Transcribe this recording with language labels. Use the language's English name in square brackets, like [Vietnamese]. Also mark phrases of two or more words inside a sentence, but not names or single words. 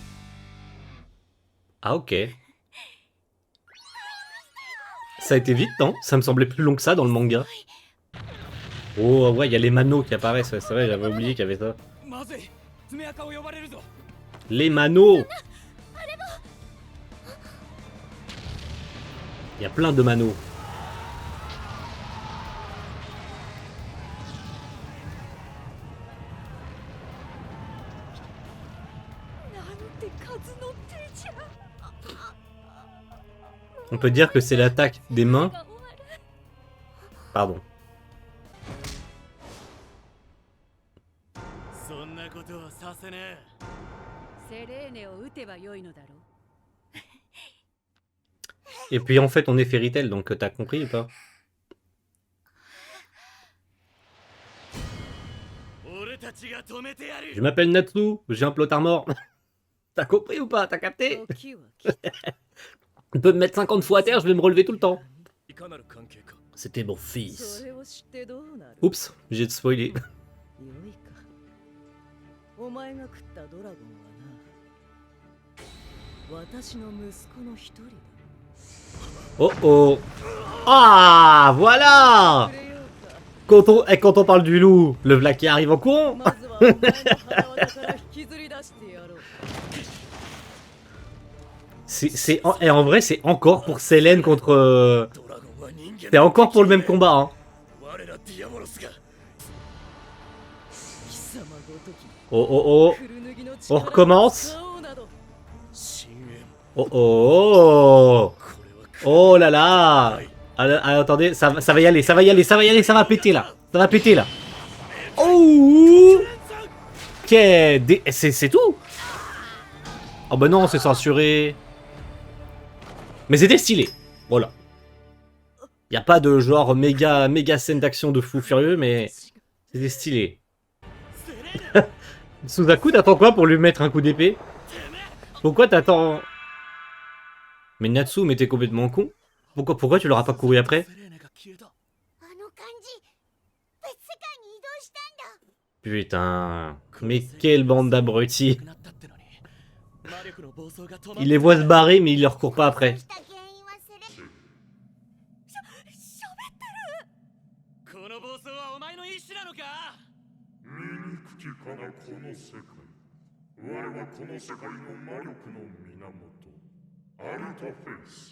[French] Ah, ok. Ça a été vite, non? Ça me semblait plus long que ça dans le manga. Oh, ouais, il y a les manos qui apparaissent, ouais, c'est vrai, j'avais oublié qu'il y avait ça. [Japanese] まずい。爪垢を呼ばれるぞ。 [French] Les manos! Il y a plein de manos. On peut dire que c'est l'attaque des mains. Pardon. [Japanese] そんなことはさせねセレーネを撃てばよいのだろう。 [French] Et puis en fait, on est Fairy Tail, donc t'as compris ou pas? [Japanese] え。俺たちが止めてやる。 [French] Je m'appelle Natsu, j'ai un [English] plot armor. [French] T'as compris ou pas? T'as capté? [Japanese] 時は来た。 [French] On peut me mettre 50 fois à terre, je vais me relever tout le temps. [Japanese] いかなる関係か。 [French] C'était mon [Japanese] そ [French] fils. [Japanese] れを知ってどうなる？ [French] Oups, j'ai spoilé. [Japanese] よいか。お前が食ったドラゴンはな、私の息子の一人だ。 [French] Oh oh. Ah, voilà! [Japanese] くれようか。 [French] Quand on parle du loup, le v'là qui arrive en courant. [Japanese] まずはお前の腹渡から引きずり出してやろう。 [French] Et en vrai, c'est encore pour Selene contre. [Japanese] ドラゴンは人間 [French] C'est encore pour le même combat, hein. [Japanese] 我らディアボロスが。貴様ごとき [French] Oh oh oh. [Japanese] 古脱ぎの [French] On [Japanese] 力を [French] recommence. [Japanese] 使おうなど。深淵。 [French] Oh oh. [Japanese] これは [French] Oh là là. Ah, attendez, ça va y aller, ça va y aller, ça va y aller, ça va péter là. Ça va péter là. Oh. Ok, c'est tout. Oh bah non, c'est censuré. Mais c'était stylé. Voilà. Y a pas de genre méga scène d'action de fou furieux, mais c'était stylé. Suzaku, t'attends quoi pour lui mettre un coup d'épée? Pourquoi t'attends... Mais Natsu, mais t'es complètement con. Pourquoi tu l'auras pas couru après? [Japanese] セレーネが消えた。あの感じ別世界に移動したんだ [French] Putain. Mais quelle bande d'abrutis. [Japanese] なったってのに魔力の暴走が止まっ [French] Il les voit se barrer, mais il leur court pas après. [Japanese] した原因はセレこの暴走はお前の意志なのか。醜きかなこの世界。我はこの世界の魔力の源、アルタフェイス。